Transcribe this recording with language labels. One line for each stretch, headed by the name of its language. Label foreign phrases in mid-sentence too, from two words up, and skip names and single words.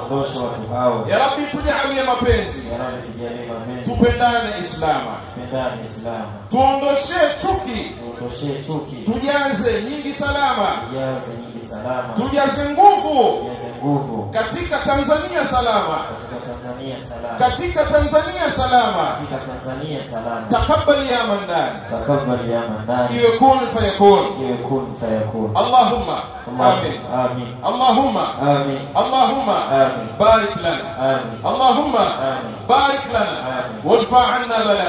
Swahili: Ya Rabbi, tujalie mapenzi, tupendane Islama, tuondoshe chuki, tujaze nyingi salama, tujaze nguvu katika Tanzania salama, katika Tanzania salama.
Arabic: تقبل يا منان، تقبل يا منان، يكون فيكون، يكون فيكون. اللهم آمين، آمين، اللهم آمين، اللهم آمين، بارك لنا، آمين، اللهم آمين، بارك لنا، آمين، وادفع عنا بلاء.